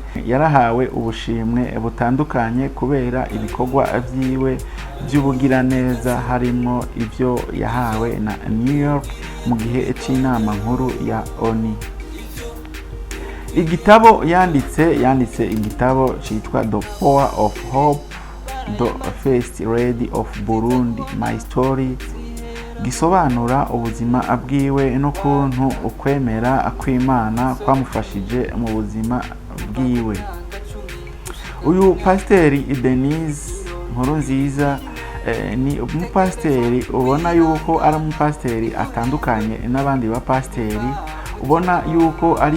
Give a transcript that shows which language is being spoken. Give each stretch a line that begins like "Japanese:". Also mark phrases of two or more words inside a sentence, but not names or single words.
Rundi: Yarahawe ubushimwe butandukanye kubera ibikorwa vyiwe by'ubugiraneza, harimo ivyo yahawe na New York mu gihe c'inama nkuru ya ONU. Igitabo yanditse igitabo citwa The Power of Hope, The First Lady of Burundi, My Story, gisobanura ubuzima bwiwe n'ukuntu ukwemera kw'Imana kwamufashije mu buzima bwiwe. Uyu pasiteri Denise Nkurunziza ni umupasiteri ubona yuko ari umupasiteri atandukanye n'abandi bapasiteri, ubona yuko ari